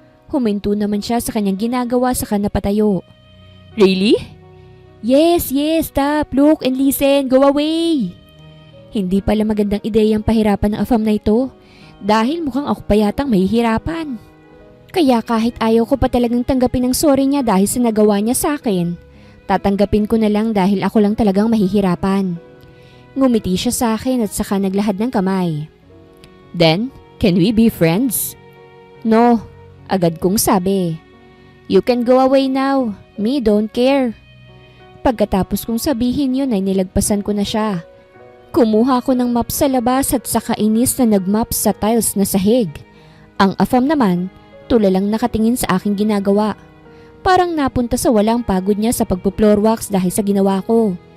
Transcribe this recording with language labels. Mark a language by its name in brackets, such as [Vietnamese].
[Filipino] Huminto naman siya sa kanyang ginagawa saka napatayo. [English] Really? Yes, stop, look and listen, go away! [Filipino] Hindi pala magandang ideyang pahirapan ng afam na ito dahil mukhang ako pa yatang mahihirapan. Kaya kahit ayaw ko pa talagang tanggapin ang sorry niya dahil sa nagawa niya sa akin, tatanggapin ko na lang dahil ako lang talagang mahihirapan. Ngumiti siya sa akin at saka naglahad ng kamay. [English] Then, can we be friends? No, [Filipino] agad kong sabi. [English] You can go away now, me don't care. [Filipino] Pagkatapos kong sabihin yun ay nilagpasan ko na siya. Kumuha ko ng map sa labas at saka inis na nagmap sa tiles na sahig. Ang afam naman, tulalang nakatingin sa aking ginagawa. Parang napunta sa walang pagod niya sa pagpo-floor wax dahil sa ginawa ko.